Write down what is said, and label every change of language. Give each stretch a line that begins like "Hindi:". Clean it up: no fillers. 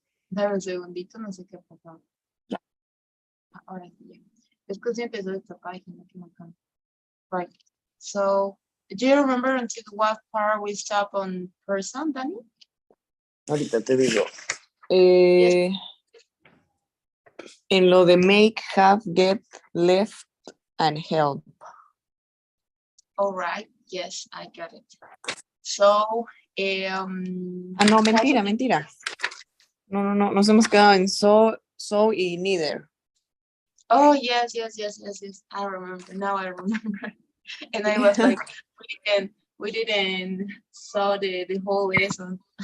Spanish: Dame un segundito, no sé qué pasó. Ahora sí ya. Es que sí empezó esta página que me encanta.
English: Right. So, do you remember until what part we stop on person, Danny?
Spanish: Ahorita te digo.
English: Yes.
Spanish: En lo de
English: make, have, get, left, and help. All right. Yes, I got it. So,
Spanish: no, mentira. No, nos hemos quedado en so y neither.
English: Oh, yes. I remember. Now I remember. And I was like, we didn't saw the whole lesson.